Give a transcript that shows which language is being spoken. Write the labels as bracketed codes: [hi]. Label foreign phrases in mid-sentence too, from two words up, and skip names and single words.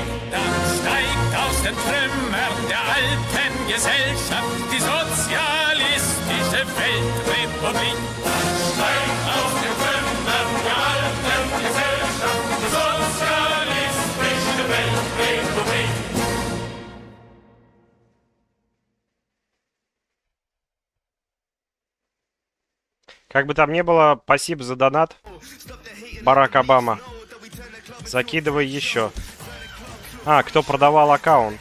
[de] Dann steigt aus den Trümmern der alten Gesellschaft die sozialistische Weltrepublik. Dann steigt aus den Trümmern der alten Gesellschaft die sozialistische Weltrepublik. [ru] Как бы там ни было, спасибо за донат, Барак Обама. Закидывай еще. А, кто продавал аккаунт?